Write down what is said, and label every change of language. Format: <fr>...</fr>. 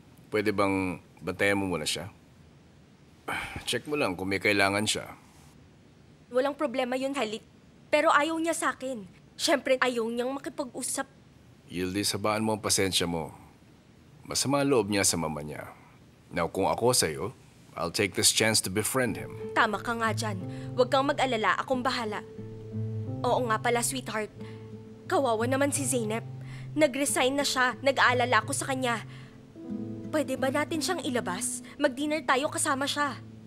<tl>Pwede bang bantayan mo muna siya? Check mo lang kung may kailangan siya. Walang problema yun, Halit. Pero ayaw niya sa akin. Siyempre, ayaw niyang makipag-usap. Yildiz, habaan mo ang pasensya mo. Masama ang loob niya sa mama niya.</tl> <en>Now,</en> <tl>kung ako sa'yo,</tl> <en>I'll take this chance to befriend him.</en> <tl>Tama ka nga dyan. Huwag kang mag-alala, akong bahala. Oo nga pala, sweetheart. Kawawa naman si Zeynep. Nag-resign na siya, nag-aalala ako sa kanya. Pwede ba natin siyang ilabas? Mag-dinner tayo kasama siya.</tl>